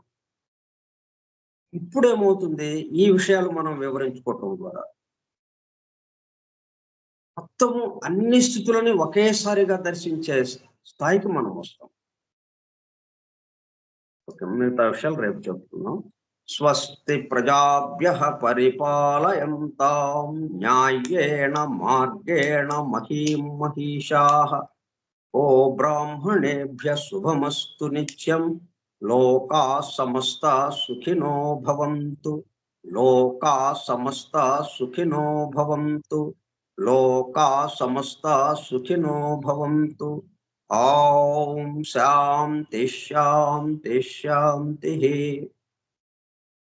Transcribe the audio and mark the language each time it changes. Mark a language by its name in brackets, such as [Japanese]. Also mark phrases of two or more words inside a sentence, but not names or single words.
[Telugu] ఇప్పుడు ఏమవుతుంది, ఈ విషయాలు మనం వివరించుకోవటం ద్వారా మొత్తము అన్ని స్థితులని ఒకేసారిగా దర్శించే స్థాయికి మనం వస్తాం. మిగతా విషయాలు రేపు చెప్తున్నాం. [Sanskrit] స్వస్తి ప్రజాభ్యః పరిపాలయంతాం న్యాయేణ మార్గేణ మహీం మహిషాః. ఓ బ్రాహ్మణేభ్యః శుభమస్తు నిత్యం. లోకాః సమస్తాః సుఖినో భవంతు. లోకాః సమస్తాః సుఖినో భవంతు. లోకాః సమస్తాః సుఖినో భవంతు. ఓం శాంతి శాంతి శాంతి.